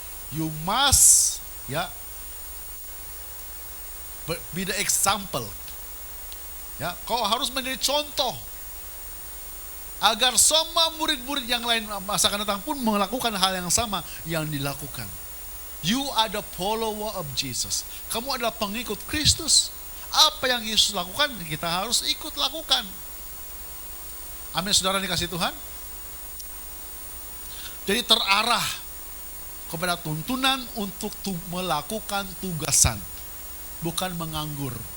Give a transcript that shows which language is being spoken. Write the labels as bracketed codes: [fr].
[en] You must, be the example. [id] Kau harus menjadi contoh agar semua murid-murid yang lain masa akan datang pun melakukan hal yang sama yang dilakukan. [en] You are the follower of Jesus. [id] Kamu adalah pengikut Kristus. Apa yang Yesus lakukan, kita harus ikut lakukan. Amin, saudara dikasih Tuhan. Jadi terarah kepada tuntunan untuk melakukan tugasan, bukan menganggur.